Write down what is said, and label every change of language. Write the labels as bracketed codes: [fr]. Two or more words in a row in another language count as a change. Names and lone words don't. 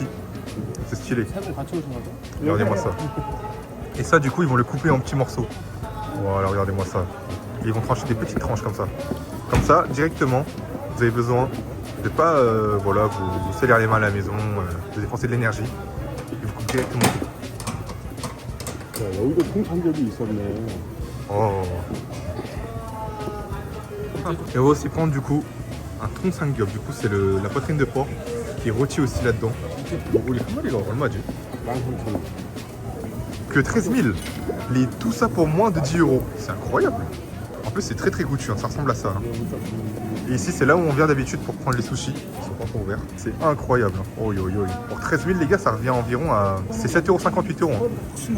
[fr] C'est stylé. Regardez-moi ça. Et ça, du coup, ils vont le couper en petits morceaux. Voilà, regardez-moi ça. Et ils vont trancher des petites tranches comme ça. Comme ça, directement, vous avez besoin de pas voilà, vous salir les mains à la maison, de dépenser de l'énergie. Et vous coupez directement tout. [ko] 여기도 통삼겹이 있었네. Oh. [fr] Et on va aussi prendre du coup un tronc samgyeop. Du coup, c'est la poitrine de porc qui est rôtie aussi là-dedans. [ko] 얼마지? 13,000원. [fr] Que 13 000. Tout ça pour moins de 10 €. C'est incroyable. En plus, c'est très très goûtu, hein. Ça ressemble à ça. Hein. Et ici, c'est là où on vient d'habitude pour prendre les sushis. Ils sont pas encore ouverts. C'est incroyable. Hein. Oh, yo, yo. Pour 13 000, les gars, ça revient environ à... C'est 7,50 €, 8 €. Hein.